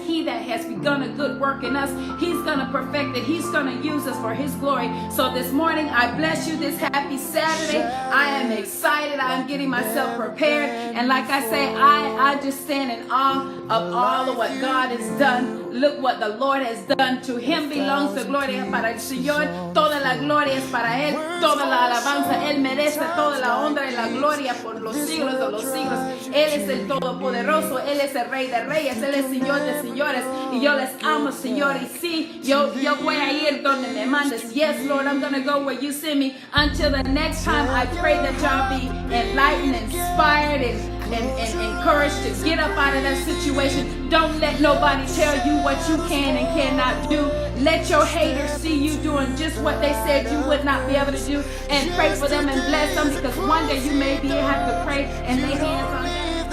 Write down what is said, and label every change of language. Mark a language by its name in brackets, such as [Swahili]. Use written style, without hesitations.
[English] He that has begun a good work in us, he's going to perfect it. He's going to use us for his glory. So this morning, I bless you this happy Saturday. I am excited. I am getting myself prepared. And like I say, I just stand in awe of all of what God has done. look what the Lord has done. To Him belongs the gloria. [Spanish] Para el Señor toda la gloria es para Él, toda la alabanza. Él merece toda la honra y la gloria por los siglos de los siglos. Él es el Todopoderoso, Él es el Rey de Reyes, Él es Señor de señores. Y yo les amo, Señor. Y sí, yo voy a ir donde me mandes. [English] Yes, Lord, I'm going to go where you send me. Until the next time, I pray that y'all be enlightened, inspired, and encouraged to get up out of that situation. Don't let nobody tell you what you can and cannot do. Let your haters see you doing just what they said you would not be able to do, and pray for them and bless them, because one day you may have to pray and lay hands on them.